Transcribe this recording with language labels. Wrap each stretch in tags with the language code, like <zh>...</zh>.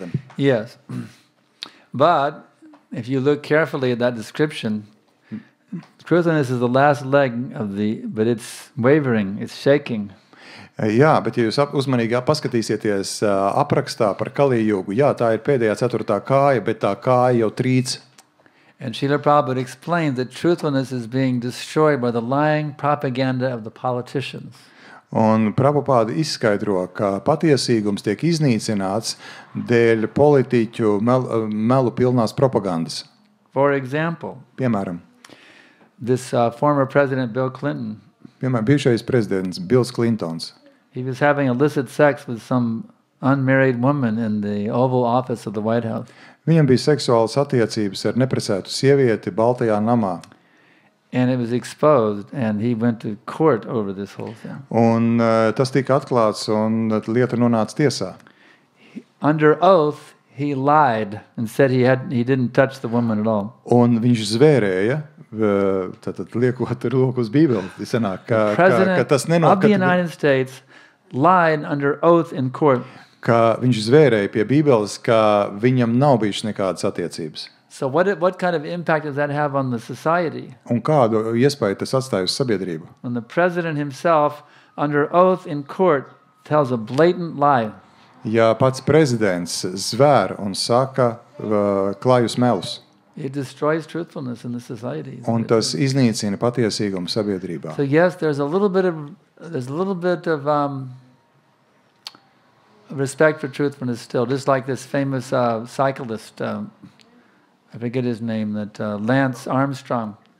<en>Then, yes, but if you look carefully at that description, truthfulness is the last leg of but it's wavering, it's shaking.</en> <lv>Jā, bet ja jūs uzmanīgi paskatīsieties aprakstā par Kali Yugu, jā, tā ir pēdējā 4. kāja, bet tā kāja jau trīc.</lv> <en>And Srila Prabhupada explains that truthfulness is being destroyed by the lying propaganda of the politicians.</en> <lv>Un Prabhupada izskaidro, ka patiesīgums tiek iznīcināts dēļ politiķu melu pilnās propagandas.</lv> <en>For example,</en> <lv>piemēram,</lv> <en>this former President Bill Clinton.</en> <lv>Piemēram, bijušais prezidents Bills Clintons.</lv> <en>He was having illicit sex with some unmarried woman in the Oval Office of the White House.</en> <lv>Viņam bija seksuālas attiecības ar neprecētu sievieti Baltajā namā.</lv> <en>And it was exposed, and he went to court over this whole thing.</en> <lv>Un tas tika atklāts, un lieta nonāca tiesā.</lv> <en>Under oath, he lied and said he didn't touch the woman at all.</en> <lv>Un viņš zvērēja, tātad liekot roku uz Bībeli, sanāk, ka tas</lv> <en>President of the United States lied under oath in court.</en> <lv>Ka viņš zvērēja pie Bībeles, ka viņam nav bijušas nekādas attiecības.</lv> <en>So what kind of impact does that have on the society?</en> <lv>Un kādu iespēju tas atstāja uz sabiedrību?</lv> <en>When the president himself, under oath in court, tells a blatant lie.</en> <lv>Ja pats prezidents zvēr un saka klājus melus.</lv> <en>It destroys truthfulness in the society.</en> <lv>Un tas iznīcina patiesīgumu sabiedrībā.</lv> <en>So yes, there's a little bit of respect for truthfulness still, just like this famous cyclist, I forget his name, that Lance Armstrong.</en>